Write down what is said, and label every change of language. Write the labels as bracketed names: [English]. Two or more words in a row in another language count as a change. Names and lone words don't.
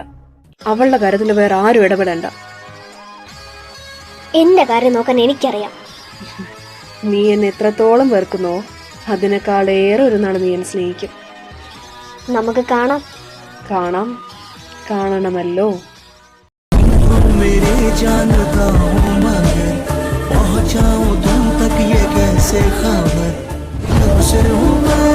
[Malayalam] അവളുടെ കാര്യത്തിൽ വേറെ ആരും ഇടപെടണ്ട. എന്റെ കാര്യം നോക്കാൻ എനിക്കറിയാം. നീ എന്നെ എത്രത്തോളം വെറുക്കുന്നോ അതിനേക്കാളേറെ ഒരു നാൾ നീ എന്നെ സ്നേഹിക്കും. നമുക്ക് കാണാം. കാണാം, കാണണമല്ലോ. [Hindi] मेरे जानता हूँ मगर पहुँचाऊँ तुम तक ये कैसे खबर, कब से हूँ